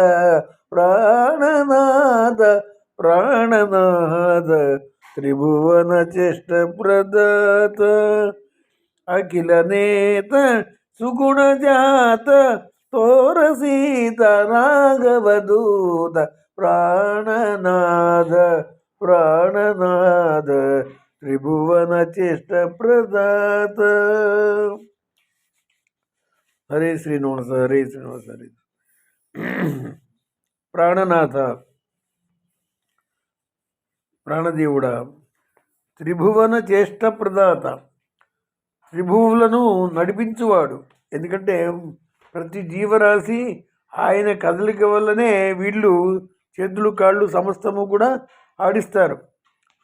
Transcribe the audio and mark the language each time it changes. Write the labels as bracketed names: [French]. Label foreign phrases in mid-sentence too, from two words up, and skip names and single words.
[Kannada] ಪ್ರಾಣನಾದ ಪ್ರಾಣನಾದ ತ್ರಿಭುವನ ಚೇಷ್ಟ ಪ್ರದಾತ ಅಖಿಲ ನೇತ ಸುಗುಣ ಜಾತ ತೋರಸೀತ ರಾಘವದೂತ ಪ್ರಾಣನಾದ ಪ್ರಾಣನಾದ ತ್ರಿಭುವನ ಚೇಷ್ಟ ಪ್ರದಾತ. [Telugu] ಹರೇ ಶ್ರೀನಿವಾಸ ಹರೇ ಶ್ರೀನಿವಾಸ ಹರೇ ప్రాణనాథ ప్రాణదేవుడ త్రిభువన చేష్ట ప్రదాత త్రిభువులను నడిపించువాడు. ఎందుకంటే ప్రతి జీవరాశి ఆయన కదలిక వల్లనే వీళ్ళు చేతులు కాళ్ళు సమస్తము కూడా ఆడిస్తారు.